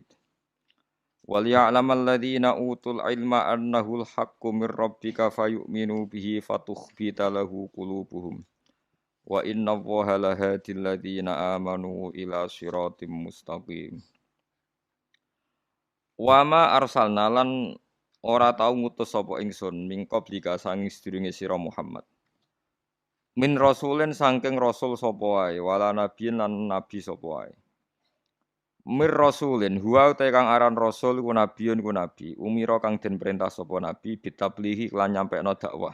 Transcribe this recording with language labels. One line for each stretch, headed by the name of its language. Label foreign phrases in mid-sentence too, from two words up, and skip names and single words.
Arabic: وليعلم الذين أوتوا العلم أنه الحق من ربك فيؤمنوا به فتخبت له قلوبهم وإن الله لهاد الذين آمنوا إلى صراط مستقيم. وما أرسلنا
Javanese: lan ora tau ngutus sapa ingsun
Arabic: من قبلك
Javanese: sanging sedurunge sira Muhammad.
Arabic: من رسول
Javanese: saking rasul sapa wae
Arabic: ولا نبي
Javanese: lan nabi sapa wae.
Arabic: من رسول هو
Javanese: te kang aran rasul ku nabiyun ku nabi umira kang den perintah sapa nabi bitablihi lan nyampekno dakwah.